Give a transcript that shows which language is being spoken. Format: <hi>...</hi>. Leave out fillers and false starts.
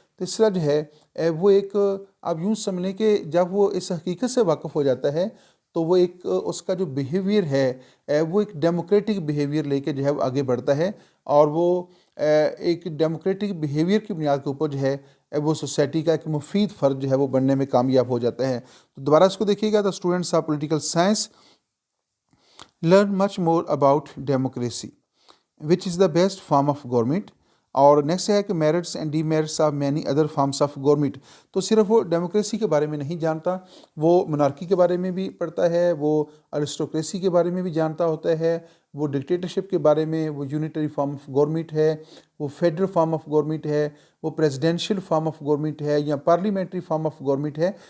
<ur>تو اس طرح جو ہے وہ ایک آپ یوں سمجھ لیں کہ جب وہ اس حقیقت سے واقف ہو جاتا ہے تو وہ ایک اس کا جو بیہیویئر ہے وہ ایک ڈیموکریٹک بیہیویئر لے کے جو ہے وہ آگے بڑھتا ہے اور وہ ایک ڈیموکریٹک بیہیویئر کی بنیاد کے اوپر جو ہے وہ سوسائٹی کا ایک مفید فرد جو ہے وہ بننے میں کامیاب ہو جاتا ہے. تو دوبارہ اس کو دیکھیے گا،</ur> <en>The students of political science learn much more about democracy, which is the best form of government.</en> <ur>اور نیکسٹ ہے کہ</ur> <en>Merits and demerits of many other forms of government.</en> <ur>تو صرف وہ ڈیموکریسی کے بارے میں نہیں جانتا، وہ مونارکی کے بارے میں بھی پڑھتا ہے، وہ ارسٹوکریسی کے بارے میں بھی جانتا ہوتا ہے، وہ ڈکٹیٹرشپ کے بارے میں، وہ یونیٹری فارم آف گورنمنٹ ہے، وہ فیڈرل فارم آف گورنمنٹ ہے، وہ پریزیڈینشیل فارم آف گورنمنٹ ہے یا پارلیمنٹری فارم آف گورنمنٹ ہے.</ur>